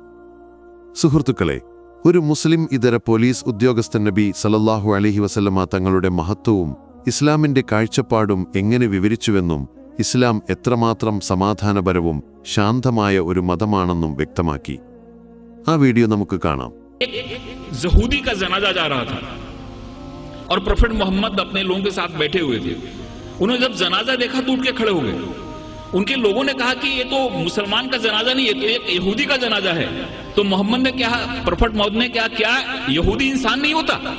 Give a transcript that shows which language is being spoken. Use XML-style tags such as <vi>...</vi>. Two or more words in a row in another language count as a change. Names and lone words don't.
<ml>സുഹൃത്തുക്കളെ, ഒരു മുസ്ലിം ഇതര പോലീസ് ഉദ്യോഗസ്ഥൻ നബി</ml> <ar>صلى الله عليه وسلم</ar> <ml>തങ്ങളുടെ മഹത്വവും ഇസ്ലാമിന്റെ കാഴ്ചപ്പാടും എങ്ങനെ വിവരിച്ചുവെന്നും ഇസ്ലാം എത്രമാത്രം സമാധാനപരവും ശാന്തമായ ഒരു മതമാണെന്നും വ്യക്തമാക്കി. ആ വീഡിയോ നമുക്ക് കാണാം.</ml> <hi>യഹൂदी का जनाजा जा रहा था और प्रोफेट मोहम्मद अपने लोगों के साथ बैठे हुए थे. उन्होंने जब जनाजा देखा तो उठ के खड़े हो गए. उनके लोगों ने कहा कि ये तो मुसलमान का जनाजा नहीं, ये तो एक यहूदी का जनाजा है. तो मोहम्मद ने क्या, प्रोफेट मोहम्मद ने क्या यहूदी इंसान नहीं होता?</hi>